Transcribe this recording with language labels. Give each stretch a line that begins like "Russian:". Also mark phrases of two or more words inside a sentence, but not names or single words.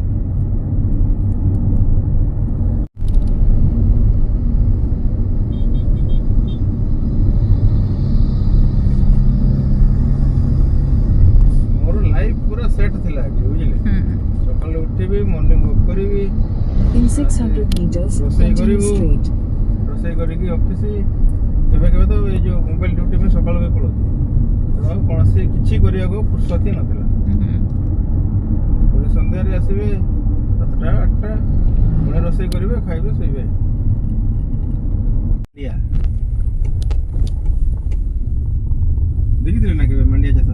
Odia: ମୋର ଲାଇଫ ପୁରା ସେଟ୍ ଥିଲା ଏଠି, ବୁଝିଲେ। ସକାଳେ ଉଠିବି,
English: morning walk
Odia: କରିବି,
English: In 600 meters,
Odia: ରୋଷେଇ
English: continue
Odia: କରିବୁ,
English: straight.
Odia: ରୋଷେଇ କରିକି ଅଫିସ, କେବେ କେବେ ତ ଏଇ ଯୋଉ
English: mobile duty
Odia: ପାଇଁ ସକାଳୁ ବି ପଳାଉଛି। ତେଣୁ କୌଣସି କିଛି କରିବାକୁ ଫୁର୍ସତ ହିଁ ନଥିଲା। ପୁଣି ସନ୍ଧ୍ୟାରେ ଆସିବେ 7ଟା 8ଟା, ପୁଣି ରୋଷେଇ କରିବେ, ଖାଇବେ, ଶୋଇବେ। ଦେଖିଥିଲେ ନା କେବେ ମାଣ୍ଡିଆ ଚାଷ?